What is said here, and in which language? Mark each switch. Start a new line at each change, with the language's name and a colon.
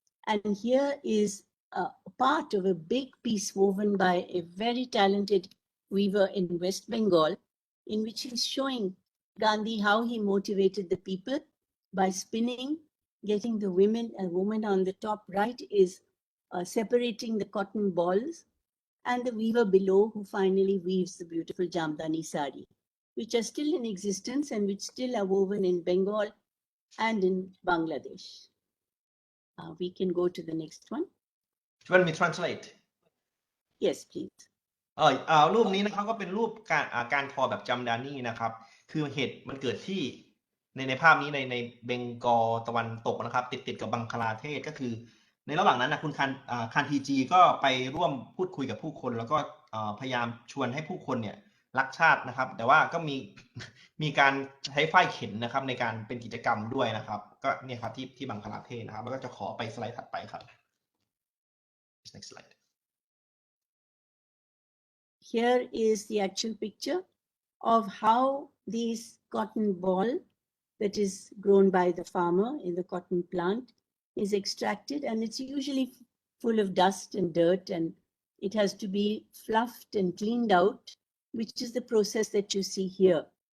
English: And here is a part of a big piece woven by a very talented weaver in West Bengal, in which he's showing Gandhi how he motivated the people by spinning, getting the woman on the top right is separating the cotton balls, and the weaver below who finally weaves the beautiful Jambani sari, which are still in existence and which still are woven in Bengal and in Bangladesh. We can go to the next one. Do you want me to translate? Yes, please.
Thai: รูปนี้นะครับก็เป็นรูปการทอแบบจำดานี่นะครับคือเหตุมันเกิดที่ในภาพนี้ในเบงกอลตะวันตกนะครับติดกับบังคลาเทศก็คือในระหว่างนั้นนะคุณคานทีจีก็ไปร่วมพูดคุยกับผู้คนแล้วก็พยายามชวนให้ผู้คนเนี่ยรักชาตินะครับแต่ว่าก็มีการใช้ฝ้ายเข็นนะครับในการเป็นกิจกรรมด้วยนะครับก็เนี่ยครับที่บังคลาเทศนะครับแล้วก็จะขอไปสไลด์ถัดไปครับ
English: next slide Here is the actual picture of how this cotton ball that is grown by the farmer in the cotton plant is extracted, and it's usually full of dust and dirt, and it has to be fluffed and cleaned out, which is the process that you see here.